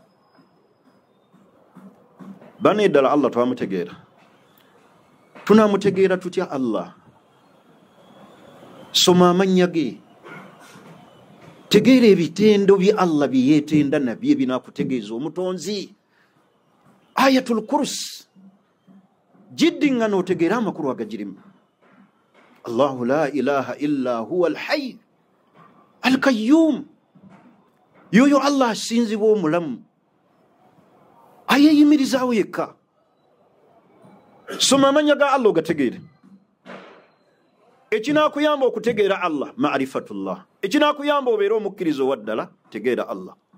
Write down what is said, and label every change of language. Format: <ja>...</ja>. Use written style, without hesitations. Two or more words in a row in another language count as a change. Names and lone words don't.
<lg>Bane ddala Allah twamutegeera, tunamutegeera tutya Allah? Soma amannya ge, tegeera ebitendo bye Allah bye yeetenda nabyo ebinaakutegeeza omutonzi. Ayatul Kursi, jiddinga n'otegeera amakulu agagirimu.</lg> <ar>الله لا إله إلا هو الحي القيوم,</ar> <lg>yoyo Allah asinzibwa omulamu, ayeyimirizaawo yekka. Soma amannya ga Allah ogategeere. Ekinaakuyamba okutegeera Allah ma'rifatullah, ekinaakuyamba obeera omukkiriza owaddala, tegeera Allah.</lg>